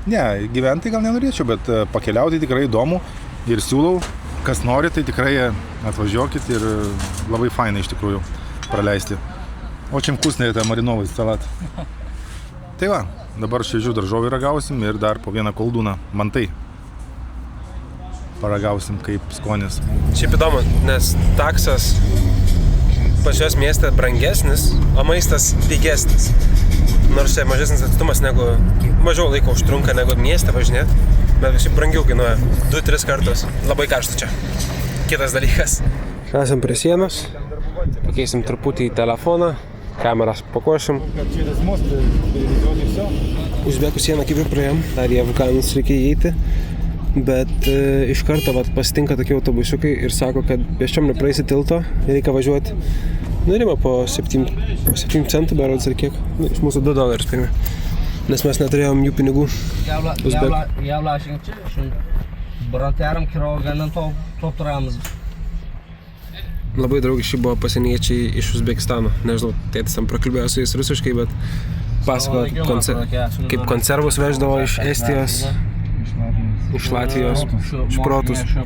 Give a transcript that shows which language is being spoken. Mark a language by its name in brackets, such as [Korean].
[Lithuanian] Ne, gyventi gal nenorėčiau, bet pakeliauti tikrai įdomu ir siūlau. Kas nori, tai tikrai atvažiuokit ir labai fainai iš tikrųjų praleisti. [Russian] Очень вкусный это мариновый салат. [Lithuanian] Tai va, dabar šviežių daržovių ragausim ir dar po vieną koldūną mantai. Paragausim kaip skonis. Šiaip įdomu, nes taksas pas juos mieste brangesnis, o maistas pigesnis. Nors čia mažesnis atstumas negu, mažiau laiko užtrunka negu mieste važinėti, bet šiaip brangiau kainuoja 2-3 kartus. Labai karšta čia. Kitas dalykas. Esam prie sienos, pakeisim truputį į telefoną, kameras pakošim. Uzbekų sieną kaip ir praėjom, dar į Afganus reikia įeiti. Bet iš karto pasitinka tokie autobusiukai ir sako, kad pėsčiom nepraeisi tilto, reikia važiuoti. Norima po 7 centų berods ar kiek. Iš mūsų $2 pirmi. Nes mes neturėjom jų pinigų. Javla şimdi Brant yarım kira olgandan top turamız. Labai draugiški buvo pasieniečiai iš Uzbekistano. Nežinau, tėtis tam prakalbėjo su jais rusiškai, bet pasakojo, kaip konservus veždavo iš Estijos, iš Latvijos, šprotus.